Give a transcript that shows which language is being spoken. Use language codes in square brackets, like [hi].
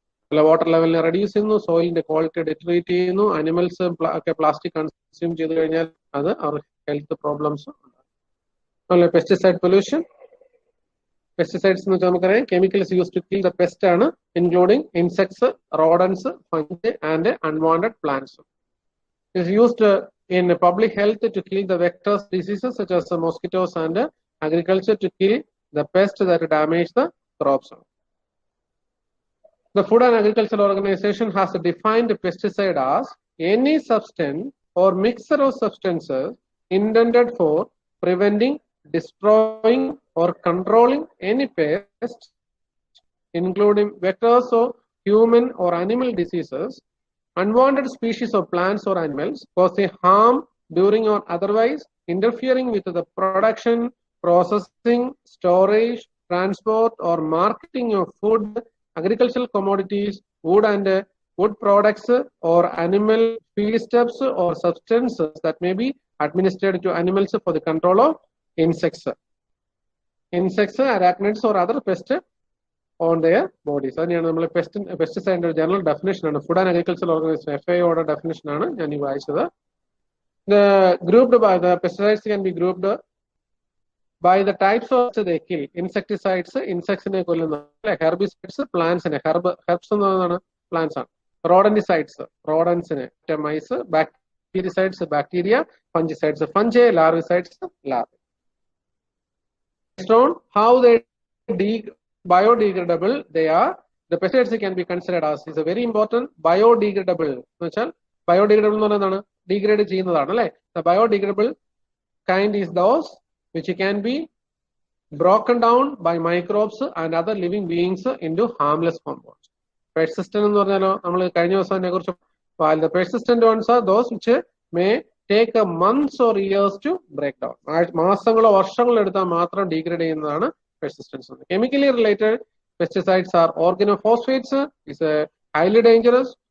[ml] അല്ല, water ലെവലിനെ reduce ചെയ്യുന്നു, സോയിലിന്റെ quality ഡിറ്ററേറ്റ് ചെയ്യുന്നു. അനിമൽസ് ഒക്കെ പ്ലാസ്റ്റിക് കൺസ്യൂം ചെയ്ത് കഴിഞ്ഞാൽ അത് അവർ ഹെൽത്ത് പ്രോബ്ലംസ് ഉണ്ടാകും. Pesticide pollution. [en] pesticides [ml] എന്ന് വെച്ചാൽ നമുക്കറിയാം [en] Chemicals use to kill the pest ആണ്, including insects, rodents, fungi and unwanted plants. Is used in public health to kill the vectors diseases such as mosquitoes and agriculture to kill the pests that damage the crops. The Food and Agriculture Organization has defined pesticide as any substance or mixture of substances intended for preventing, destroying or controlling any pest, including vectors of human or animal diseases, unwanted species of plants or animals, causing harm during or otherwise interfering with the production, processing, storage, transport or marketing of food, agricultural commodities, wood and wood products, or animal feedstuffs or substances that may be administered to animals for the control of insects. Insects, arachnids, or other pests on their bodies. [ml] അതിനെയാണ് നമ്മൾ പെസ്റ്റിസൈഡിന്റെ ഒരു general definition ആണ്. Food and agricultural organisation FAOയുടെ definition ആണ് ഞാൻ ഈ വായിച്ചത്. [en] The pesticides can be grouped by the types of they kill. Insecticides, insects ne കൊല്ലുന്ന, herbicides, plants ne herbs എന്നതാണ് plants ആണ്. Rodenticides, rodents ne mice, bactericides, bacteria, fungicides, fungi, larvicides, larvae. Based on how they biodegradable they are, the pesticides can be considered as is a very important biodegradable. [ml] എന്ന് വെച്ചാൽ biodegradable എന്ന് പറയുന്നതാണ് degrade ചെയ്യുന്നതാണ് അല്ലേ. [en] The biodegradable kind is those which can be broken down by microbes and other living beings into harmless compounds. Persistent [ml] എന്ന് പറഞ്ഞാലോ നമ്മൾ കഴിഞ്ഞ ദിവസം അതിനെ കുറിച്ച്, [en] while the persistent ones are those which may take a months or years to break down. [ml] മാസങ്ങളോ വർഷങ്ങളോ എടുത്താൽ മാത്രം degrade ചെയ്യുന്നതാണ് persistence. [en] Chemically related pesticides are organophosphates, is highly dangerous.